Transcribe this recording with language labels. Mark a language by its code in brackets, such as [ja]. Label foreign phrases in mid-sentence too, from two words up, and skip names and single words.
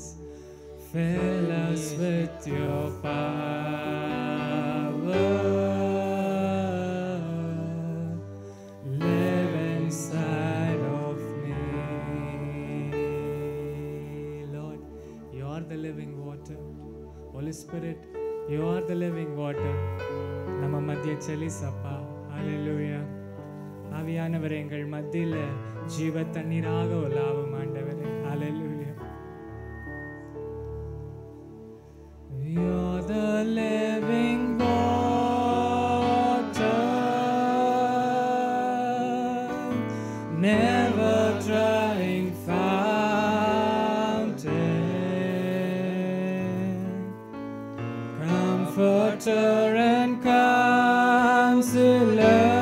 [en] Fill us with your power. Live inside of me. Lord, you are the living water. Holy Spirit, you are the living water. [kn] ನಮ್ಮ ಮಧ್ಯ ಚಲಿಸಪ್ಪ. [en] Hallelujah. [ta] ஆவியானவரே, எங்கள் மத்தியில் ஜீவ தண்ணீராக உலாவும் ஆண்டவரே. [en] Hallelujah. You're the living water, never drying fountain, comforter and counselor.